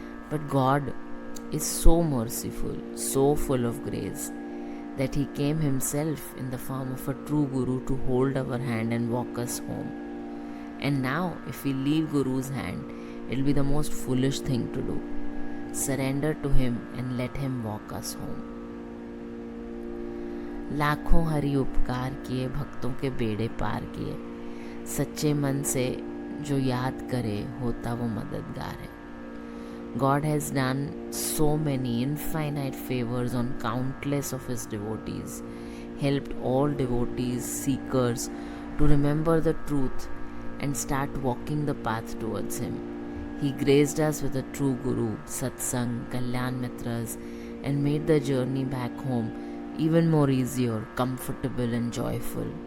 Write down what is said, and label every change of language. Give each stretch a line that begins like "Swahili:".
English: But God is so merciful, so full of grace, that He came Himself in the form of a true Guru to hold our hand and walk us home. And now, if we leave Guru's hand, it will be the most foolish thing to do. Surrender to Him and let Him walk us home.
Hindi: लाखों हरि उपकार किए, भक्तों के बेड़े पार किए, सच्चे मन से जो याद करे होता वो मददगार है.
English: God has done so many infinite favors on countless of His devotees, helped all devotees, seekers to remember the truth and start walking the path towards Him. He graced us with a true Guru, Satsang, Kalyan Mitras, and made the journey back home even more easier, comfortable and joyful.